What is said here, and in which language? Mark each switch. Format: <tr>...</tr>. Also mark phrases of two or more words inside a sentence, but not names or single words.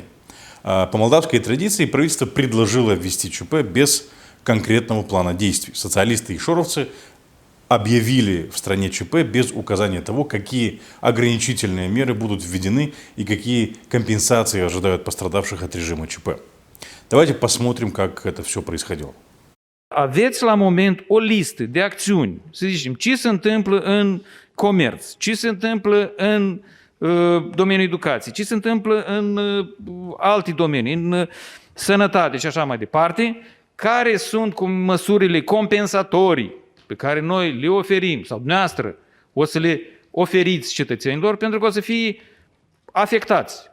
<ru>По молдавской традиции правительство предложило ввести ЧП без конкретного плана действий. Социалисты и шоровцы объявили в стране ЧП без указания того, какие ограничительные меры будут введены и какие компенсации ожидают пострадавших от режима ЧП. Давайте посмотрим, как это все происходило.</ru> <ro>Aveți la moment o listă de acțiuni, să zicem, ce se întâmplă în comerț, ce se întâmplă în domeniul educației, ce se întâmplă în alte domenii, în sănătate și așa mai departe, care sunt măsurile compensatorii pe care noi le oferim, sau dumneavoastră o să le oferiți cetățenilor pentru că o să fie afectați.</ro>